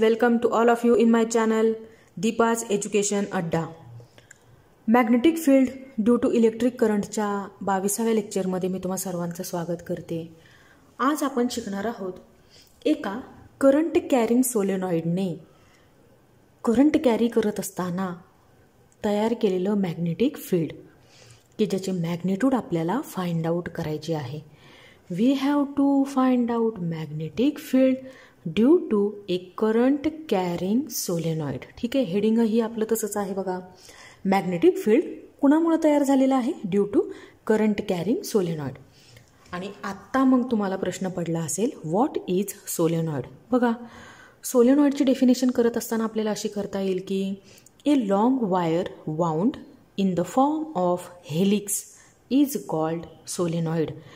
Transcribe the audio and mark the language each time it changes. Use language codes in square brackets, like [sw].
[en] Welcome to all of you in my channel Deepa's Education Adda. [mr] Magnetic field due to electric करंटच्या 22व्या लेक्चरमध्ये मी तुम्हा सर्वांचं स्वागत करते. आज आपण शिकणार आहोत एका करंट कॅरिंग सोलेनॉइडने करंट कॅरी करत असताना तयार केलेलं मॅग्नेटिक फील्ड की ज्याची मॅग्निट्यूड आपल्याला फाइंड आउट करायची आहे. [en] We have to find out magnetic field due to a current carrying solenoid. [mr] ठीक आहे, हेडिंग ही आपलं तसंच आहे बघा. मॅग्नेटिक फील्ड कुणामुळे तयार झालेलं आहे? [en] Due to current carrying solenoid. [mr] आणि आत्ता मग तुम्हाला प्रश्न पडला असेल [en] What is solenoid. [mr] बघा, सोलेनॉइडची डेफिनेशन करत असताना आपल्याला अशी करता येईल की [en] A long wire wound in the form of helix is called solenoid.